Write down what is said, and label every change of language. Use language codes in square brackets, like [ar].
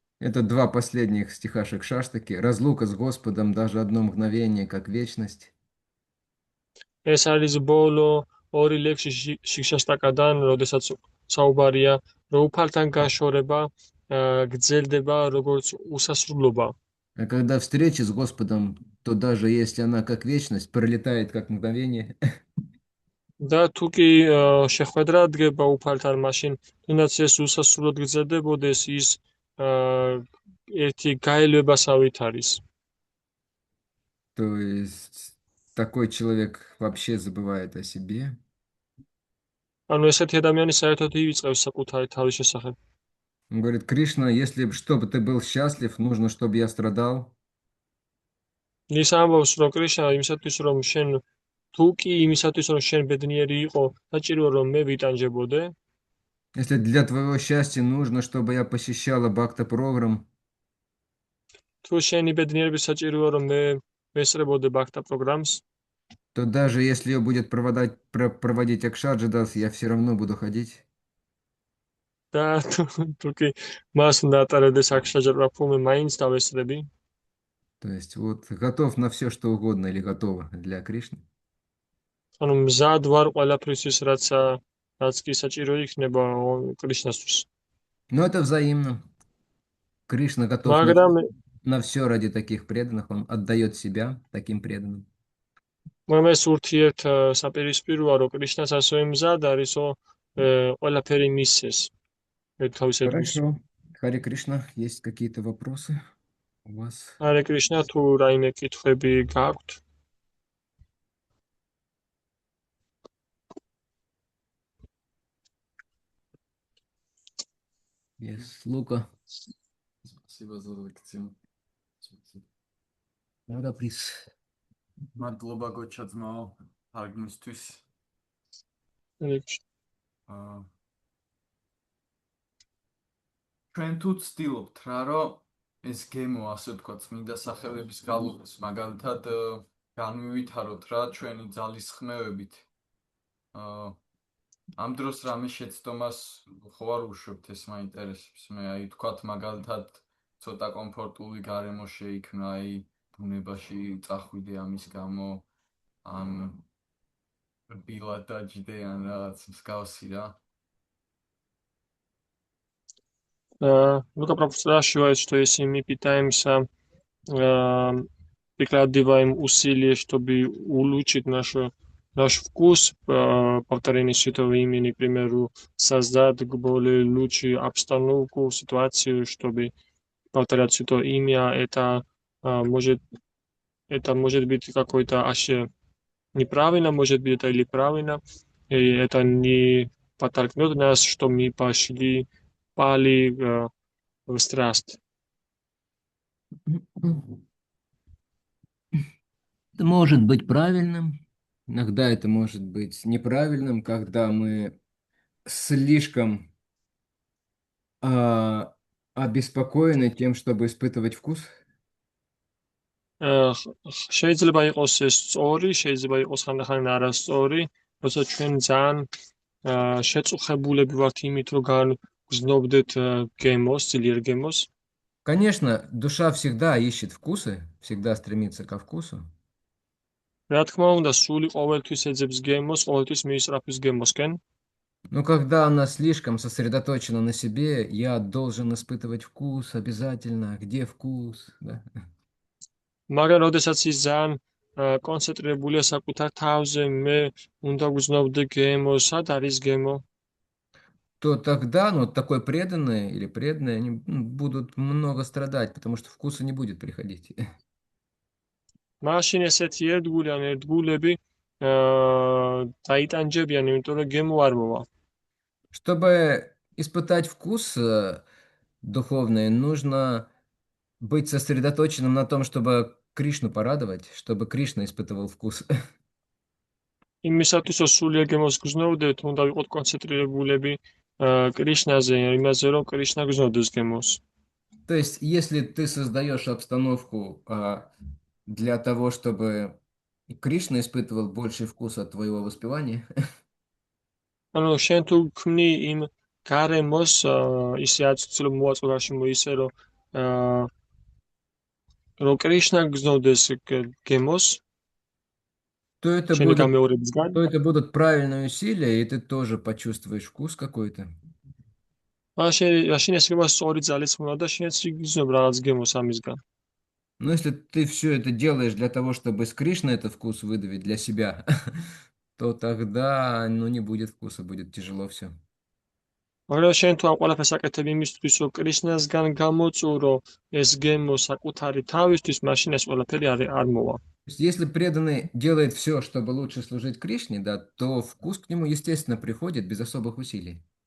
[ru] Это 2 последних стиха Шакшаштаки. Разлука с Господом даже одно мгновение, как вечность. [ka] ეს არის ბოლო 2 ლექსი შიგშასტაკადან, როდესაც საუბარია, რომ უფალთან გაშორება გრძელდება როგორც უსასრულობა. [ru] А когда встреча с Господом, то даже если она как вечность, пролетает как мгновение. [ka] და თუ კი შეხვედრა დგება უფალთან, მაშინ თუნდაც ეს უსასრულოდ გრძელდებოდეს, ის ერთი გაელვებასავით არის. [ru] То есть такой человек вообще забывает о себе. [ka] ანუ ესეთი ადამიანი საერთოდ ივიწყებს საკუთარი თავის შესახებ. [ru] Он говорит, Кришна, если чтобы ты был счастлив, нужно, чтобы я страдал. [ka] ის ამბობს, რომ კრიშნა იმისათვის, რომ შენ თუ კი იმისათვის, რომ შენ ბედნიერი იყო, საჭიროა რომ მე ვიტანჯებოდე. [ru] Если для твоего счастья нужно, чтобы я посещала бхакта-программ, [ka] თუ შენი ბედნიერების საჭიროა რომ მე ვესწრებოდე ბაქთა პროგრამს, [ru] то даже если ее будет проводить Акшаджидас, я все равно буду ходить. [ka] და თუ კი მას უნდა ატარებდეს აქშაჯაბრაფო, მე მაინც დავესწრები. [ru] То есть вот готов на все, что угодно или готова для Кришны. [ka] ანუ მზად ვარ ყველაფრისთვის, რაც კი საჭირო იქნება კრიშნასთვის. [ru] Но это взаимно. Кришна готов [ka] მაგრამ [ru] на все ради таких преданных. Он отдает себя таким преданным. [ka] ეს ურთიერთ საპირისპიროა, რომ კრიშნას ასევე მზად არისო ყველაფერი მისცეს. თავისებურს. [ru] Хорошо. Харе Кришна, есть какие-то вопросы у вас? [ka] ჰარე კრიშნა, თუ რაიმე კითხვები გაქვთ? [ru] Yes, Лука. Спасибо за лекцию. Рада, плиз. [ka] მადლობა გოჩა ძმაო თარგმნისთვის. ჩვენ თუ ცდილობთ რა, რომ ეს გემო, ასე ვთქვათ, წმინდა სახელების გალობის, მაგალითად განვივითაროთ რა ჩვენი ძალისხმევებით. ამ დროს რამე შეცდომას ხო არ უშვებთ, ეს მაინტერესებს. მე აი ვთქვათ, მაგალითად ცოტა კომფორტული გარემო შეიქმნა, აი ბუნებაში წახვიდე ამის გამო, ან რბილად დაჯდე, ან რაღაც მსგავსი რა. [ru] Лука спрашивает, что если мы питаемся, прикладываем усилия, чтобы улучшить наш вкус, повторение святого имени, к примеру, создать более лучшую обстановку, ситуацию, чтобы повторять святое имя, это может быть какой-то неправильно, может быть это или правильно, и это не подтолкнет нас, что мы пали в страсть. Это может быть правильным, иногда это может быть неправильным, когда мы слишком обеспокоены тем, чтобы испытывать вкус. [ka] შეიძლება იყოს ეს სწორი, შეიძლება იყოს ხანდახან არასწორი, როცა ჩვენ ძალიან შეწუხებულები ვართ იმით, რომ გზნობდეთ გემოს, ძლიერ გემოს. [ru] Конечно, душа всегда ищет вкусы, всегда стремится ко вкусу. [ka] რა თქმა უნდა, სული ყოველთვის ეძებს გემოს, ყოველთვის მიისწრაფვის გემოსკენ. [ru] Но когда она слишком сосредоточена на себе, я должен испытывать вкус обязательно. Где вкус? Да? [ka] მაგრამ როდესაც ის ძალიან კონცენტრირებულია საკუთარ თავზე, მე უნდა გრძნობდე გემო, სად არის გემო? [ru] То тогда, ну, такой преданный или преданные, они будут много страдать, потому что вкуса не будет приходить. [ka] მაშინ ესეთი ერთგული ან ერთგულები დაიტანჯებიან, იმიტომ რომ გემო არ მოვა. [ru] Чтобы испытать вкус духовный, нужно быть сосредоточенным на том, чтобы Кришну порадовать, чтобы Кришна испытывал вкус. [ka] იმისათვის, რომ სულიერ გემოს გრძნობდეთ, უნდა ვიყოთ კონცენტრირებულები კრიშნაზე, იმაზე, რომ კრიშნა გრძნობდეს გემოს. [ru] То есть, если ты создаешь обстановку для того, чтобы Кришна испытывал больший вкус от твоего воспевания, [ka] ანუ შენ თუ ქმნი იმ გარემოს ისე აწილო მოაწოდაში ისე რომ კრიშნა გრძნობდეს გემოს, [ru] то это будут правильные усилия, и ты тоже почувствуешь вкус какой-то. [ka] მაშინ ეს გემოს სწორი ძალისხმევა და შენც იგრძნობ რაღაც გემოს ამისგან. [ru] Но если ты все это делаешь для того, чтобы с Кришны этот вкус выдавить для себя, то тогда, ну, не будет вкуса, будет тяжело все. [ka] მაგრამ შენ თუ ამ ყველაფერს აკეთებ იმისთვის, რომ კრიშნასგან გამოწურო ეს გემო საკუთარი თავისთვის, მაშინ ეს ყველაფერი არ მოვა. [ru] Если преданный делает все, чтобы лучше служить Кришне, да, то вкус к нему, естественно, приходит без особых усилий.